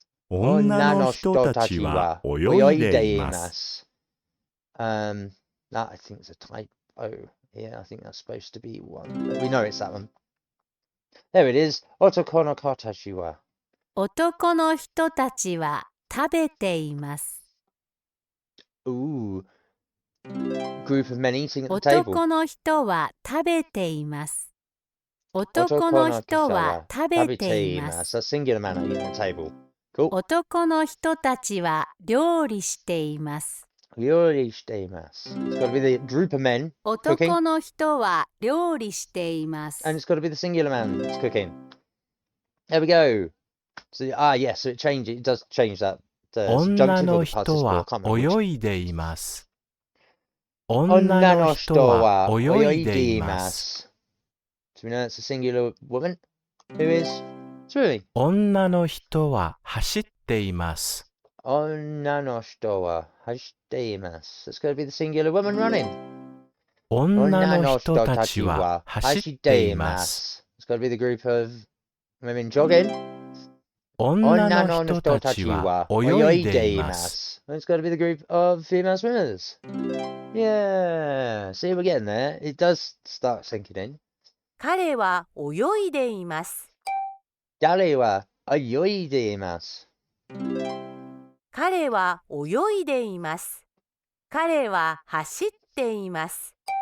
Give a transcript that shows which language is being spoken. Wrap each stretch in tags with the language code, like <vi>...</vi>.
<ja>女の人たちは泳いでいます。</ja> <en>That I think is a typo. Yeah, I think that's supposed to be one. But we know it's that one. There it is.</en> <ja>Otoko no katachi wa. 男の人たちは食べています。 Ooh.</ja> <en>Group of men eating at the table.</en> <ja>男の人は食べています。男の人は食べています。</ja> <en>That's singular man eating at the table. Cool.</en> <ja>男の人たちは料理しています。料理しています.</ja> <en>It's got to be the group of men cooking.</en> <ja>男の人は料理しています。</ja> <en>And it's got to be the singular man that's cooking. There we go. So, yes, so it does change that.</en> <ja>女の</ja> <en>Subjunctive</en> <ja>人</ja> <en>or</en> <ja>は</ja> <en>the participle. I can't remember which.</en> <ja>泳いでいます。女の人は泳いでいます。</ja> <en>So we know it's a singular woman who is swimming.</en> <ja>女の人は走っています。女の人は走っています。</ja> <en>It's got to be the singular woman running.</en> <ja>女の人たちは走っています。</ja> <en>It's got to be the group of women jogging.</en> <ja>女の人たちは泳いでいます。</ja> <en>It's got to be the group of female swimmers. Yeah, see, we're getting there. It does start sinking in.</en> <ja>彼は泳いでいます。彼は泳いでいます。彼は泳いでいます。彼は走っています。</ja>